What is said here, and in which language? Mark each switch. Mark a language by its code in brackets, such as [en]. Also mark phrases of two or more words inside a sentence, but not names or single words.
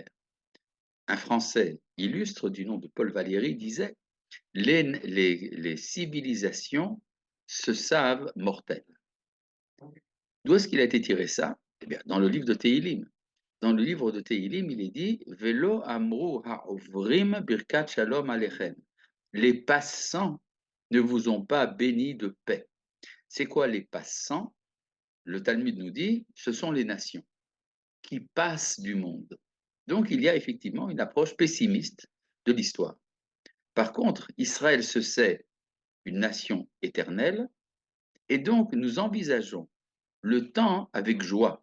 [fr] Un Français illustre du nom de Paul Valéry disait les civilisations se savent mortelles. D'où est-ce qu'il a été tiré ça? Eh bien, dans le livre de Tehilim. Dans le livre de Tehilim, il est dit [he] ולא אמרו העוברים ברכת שלום עליכם. [fr] Les passants ne vous ont pas béni de paix. C'est quoi les passants? Le Talmud nous dit ce sont les nations qui passent du monde. Donc il y a effectivement une approche pessimiste de l'histoire. Par contre, Israël se sait une nation éternelle, et donc nous envisageons le temps avec joie.